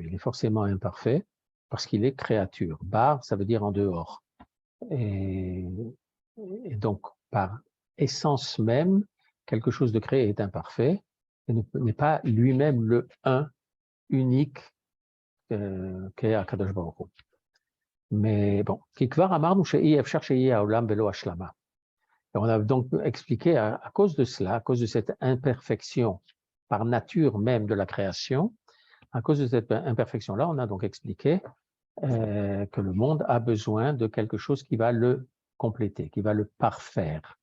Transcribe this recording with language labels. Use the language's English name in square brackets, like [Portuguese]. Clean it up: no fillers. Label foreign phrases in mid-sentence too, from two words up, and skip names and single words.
[French] Il est forcément imparfait, parce qu'il est créature. Bar, ça veut dire en dehors. Et donc, par essence même, quelque chose de créé est imparfait, et n'est pas lui-même le un unique qu'est [Hebrew] הקדוש ברוך הוא. [French] Mais bon, [Hebrew] כי כבר אמרנו שאי אפשר שיהיה העולם ולא השלמה. [French] On a donc expliqué à cause de cela, à cause de cette imperfection par nature même de la création, à cause de cette imperfection-là, on a donc expliqué que le monde a besoin de quelque chose qui va le compléter, qui va le parfaire.